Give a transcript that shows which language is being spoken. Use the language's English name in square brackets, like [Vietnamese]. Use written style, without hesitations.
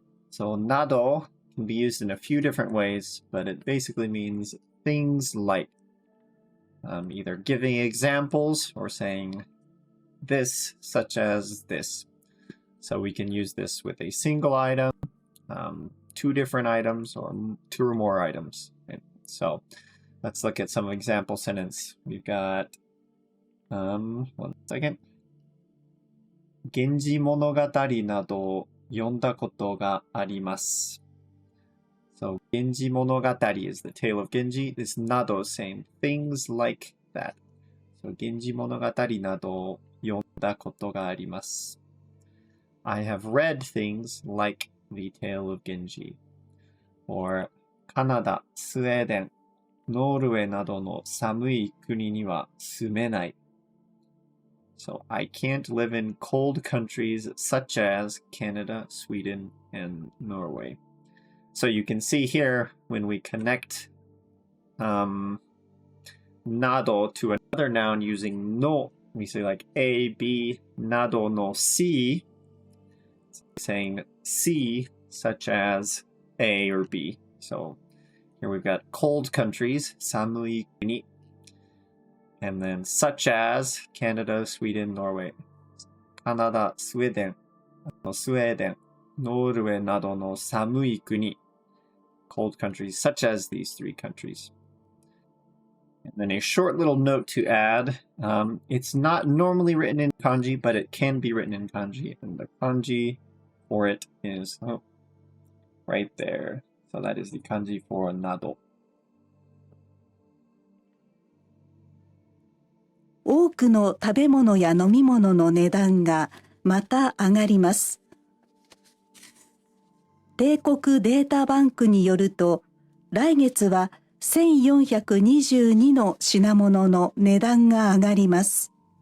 [English] So など can be used in a few different ways, but it basically means things like either giving examples or saying this, such as this. So we can use this with a single item, two different items, or two or more items. Right? So let's look at some example sentence. We've got, one second. [Japanese] 源氏物語などを読んだことがあります。 [English] So, 源氏物語 is the tale of Genji. This nado is saying things like that. [Japanese] So, 源氏物語などを読んだことがあります。 [English] I have read things like the tale of Genji. [Japanese] Or, カナダ、スウェーデン、ノルウェーなどの寒い国には住めない。 [English] So, I can't live in cold countries such as Canada, Sweden, and Norway. So you can see here when we connect nado to another noun using no, we say like A, B, nado no C, saying C such as A or B. So here we've got cold countries, samui kuni, and then such as Canada, Sweden, Norway. [Japanese] Canada, Sweden, スウェーデン、ノルウェーなどの寒い国. [English] Cold countries such as these three countries. And then a short little note to add. It's not normally written in kanji, but it can be written in kanji. And the kanji for it is right there. So that is the kanji for nado. [Japanese] 多くの食べ物や飲み物の値段がまた上がります。帝国データバンクによると、来月は1422の品物の値段が上がります。